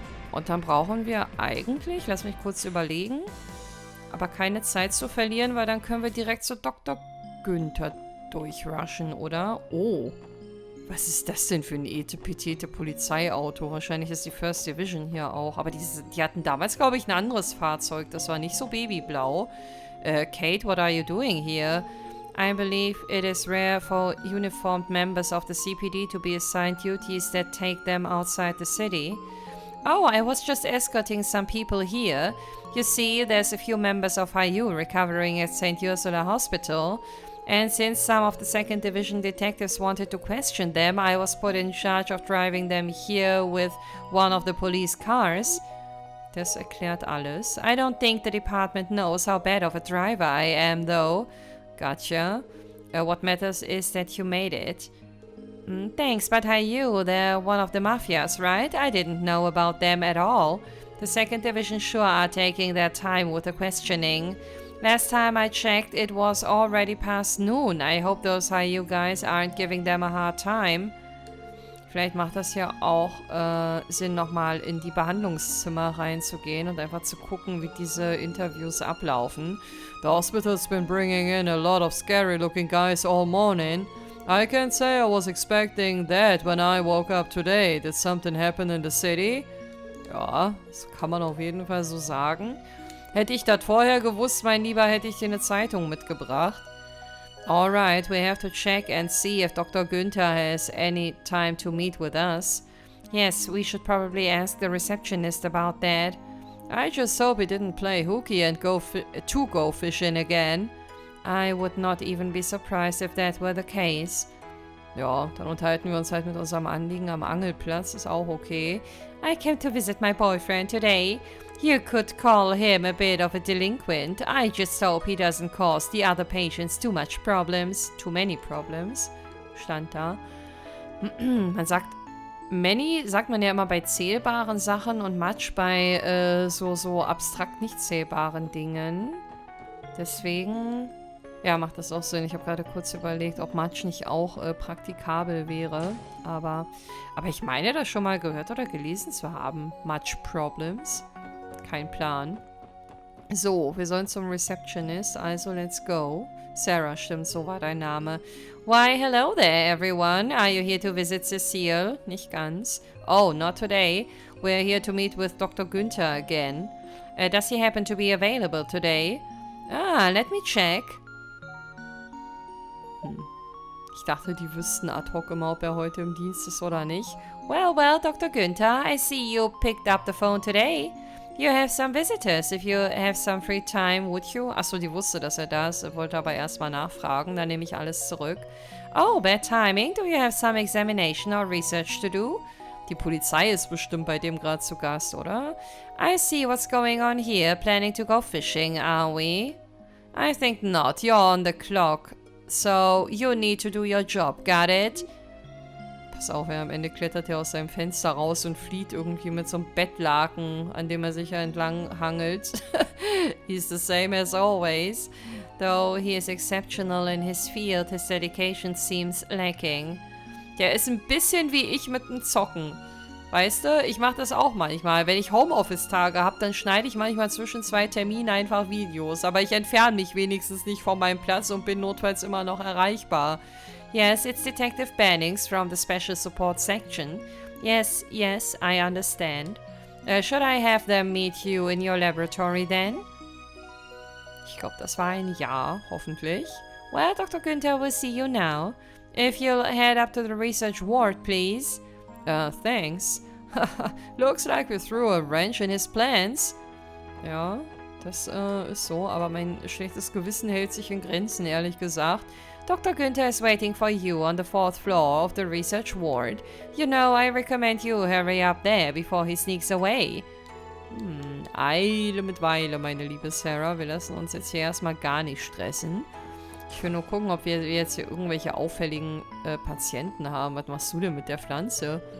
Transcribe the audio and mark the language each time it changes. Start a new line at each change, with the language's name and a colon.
German: Und dann brauchen wir eigentlich, lass mich kurz überlegen, aber keine Zeit zu verlieren, weil dann können wir direkt zu Dr. Günther durchrushen, oder? Oh, was ist das denn für ein etepetete Polizeiauto? Wahrscheinlich ist die First Division hier auch. Aber die hatten damals, glaube ich, ein anderes Fahrzeug. Das war nicht so babyblau.
English: Kate, what are you doing here? I believe it is rare for uniformed members of the CPD to be assigned duties that take them outside the city. Oh, I was just escorting some people here. You see, there's a few members of HIER recovering at St. Ursula Hospital. And since some of the 2nd Division detectives wanted to question them, I was put in charge of driving them here with one of the police cars.
German: Das erklärt alles.
English: I don't think the department knows how bad of a driver I am, though. Gotcha. What matters is that you made it. Thanks, but HIER, they're one of the mafias, right? I didn't know about them at all. The 2nd Division sure are taking their time with the questioning. Last time I checked, it was already past noon. I hope those HIER guys aren't giving them a hard time.
German: Vielleicht macht das ja auch Sinn, nochmal in die Behandlungszimmer reinzugehen und einfach zu gucken, wie diese Interviews ablaufen.
English: The hospital's been bringing in a lot of scary-looking guys all morning. I can't say I was expecting that when I woke up today. Did something happen in the city?
German: Ja, das kann man auf jeden Fall so sagen. Hätte ich das vorher gewusst, mein Lieber, hätte ich dir eine Zeitung mitgebracht.
English: Alright, we have to check and see if Dr. Günther has any time to meet with us. Yes, we should probably ask the receptionist about that. I just hope he didn't play hooky and go fishing again. I would not even be surprised if that were the case.
German: Ja, dann unterhalten wir uns halt mit unserem Anliegen am Angelplatz, ist auch okay.
English: I came to visit my boyfriend today. You could call him a bit of a delinquent. I just hope he doesn't cause the other patients too much problems. Too many problems.
German: Stand da. Man sagt, many sagt man ja immer bei zählbaren Sachen und much bei so abstrakt nicht zählbaren Dingen. Deswegen Ja, macht das auch Sinn. Ich habe gerade kurz überlegt, ob Matsch nicht auch praktikabel wäre. Aber ich meine, das schon mal gehört oder gelesen zu haben. Matsch Problems. Kein Plan. So, wir sollen zum Receptionist, also
English: let's go.
German: Sarah, stimmt, so war dein Name.
English: Why, hello there, everyone. Are you here to visit Cecile?
German: Nicht ganz.
English: Oh, not today. We're here to meet with Dr. Günther again. Does he happen to be available today? Ah, let me check.
German: Ich dachte, die wüssten ad hoc immer, ob er heute im Dienst ist oder nicht.
English: Well, Dr. Günther, I see you picked up the phone today. You have some visitors. If you have some free time, would you?
German: Achso, die wusste, dass er da ist, wollte aber erstmal nachfragen. Dann nehme ich alles zurück.
English: Oh, bad timing. Do you have some examination or research to do?
German: Die Polizei ist bestimmt bei dem gerade zu Gast, oder?
English: I see what's going on here. Planning to go fishing, are we? I think not. You're on the clock. So, you need to do your job. Got it?
German: Pass auf, am Ende klettert er aus seinem Fenster raus und flieht irgendwie mit so einem Bettlaken, an dem er sich entlang hangelt.
English: He's the same as always. Though he is exceptional in his field, his dedication seems lacking.
German: Der ist ein bisschen wie ich mit dem Zocken. Weißt du, ich mache das auch manchmal. Wenn ich Homeoffice-Tage habe, dann schneide ich manchmal zwischen 2 Terminen einfach Videos. Aber ich entferne mich wenigstens nicht von meinem Platz und bin notfalls immer noch erreichbar.
English: Yes, it's Detective Bannings from the Special Support Section. Yes, I understand. Should I have them meet you in your laboratory then?
German: Ich glaube, das war ein Ja, hoffentlich.
English: Well, Dr. Günther will see you now. If you'll head up to the research ward, please. Thanks. Looks like we threw a wrench in his plans.
German: Ja, das ist so, aber mein schlechtes Gewissen hält sich in Grenzen, ehrlich gesagt.
English: Dr. Günther is waiting for you on the 4th floor of the research ward. You know, I recommend you hurry up there before he sneaks away.
German: Eile mit Weile, meine liebe Sarah. Wir lassen uns jetzt hier erstmal gar nicht stressen. Ich will nur gucken, ob wir jetzt hier irgendwelche auffälligen Patienten haben. Was machst du denn mit der Pflanze?